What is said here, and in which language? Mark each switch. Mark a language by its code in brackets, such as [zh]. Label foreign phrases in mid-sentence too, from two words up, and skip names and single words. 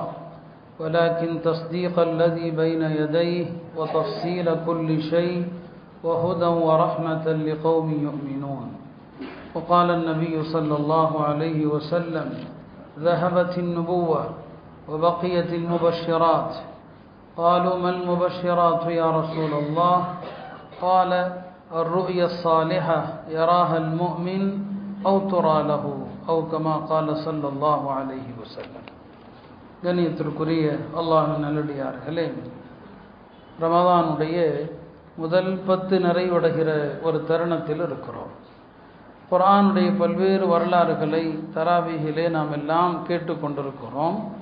[ar] ولكن تصديق الذي بين يديه وتفصيل كل شيء وهدى ورحمة لقوم يؤمنون وقال النبي صلى الله عليه وسلم ذهبت النبوة وبقيت المبشرات قالوا ما المبشرات يا رسول الله قال الرؤيا الصالحة يراها المؤمن أو ترى له أو كما قال صلى الله عليه وسلم. [ta] கண்ணியத்திற்குரிய அல்லாஹ்வின் நல்லடியார்களே, ரமதானுடைய முதல் 10 நிறைவடைகிற ஒரு தருணத்தில் இருக்கிறோம். குர்ஆனுடைய பல்வேறு வரலாறுகளை தராவீஹிலே நாம் எல்லாம் கேட்டுக்கொண்டிருக்கிறோம்.